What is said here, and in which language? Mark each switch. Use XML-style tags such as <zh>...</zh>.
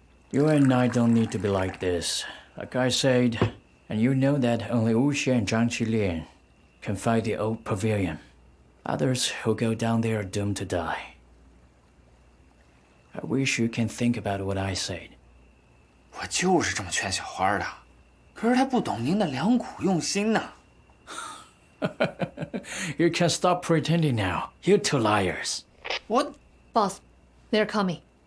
<en>You and I don't need to be like this. Like I said, and you know that only Wu Xie and Zhang Qilian can fight the old pavilion. Others who go down there are doomed to die. I wish you can think about what I said.</en> <zh>我就是这么劝小花的，可是她不懂您的良苦用心呐。</zh> <en>You can stop pretending now. You two liars. What? Boss, they're coming.</en>